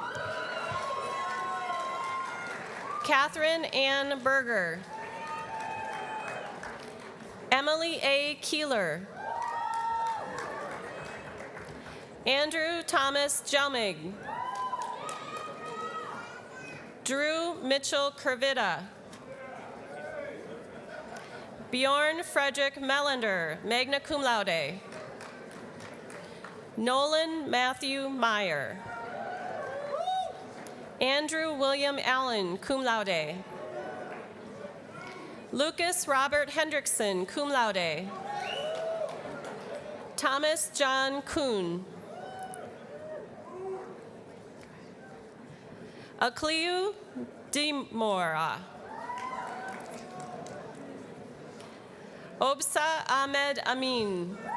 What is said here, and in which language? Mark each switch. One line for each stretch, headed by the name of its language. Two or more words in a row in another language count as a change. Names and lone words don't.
English: Catherine Ann Berger. Emily A. Keeler. Andrew Thomas Jelmig. Drew Mitchell Kervita. Bjorn Frederick Melander,
Latin: magna cum laude.
English: Nolan Matthew Meyer. Andrew William Allen,
Latin: cum laude.
English: Lucas Robert Hendrickson,
Latin: cum laude.
English: Thomas John Kuhn. Akliu Dimora. Obsa Ahmed Amin.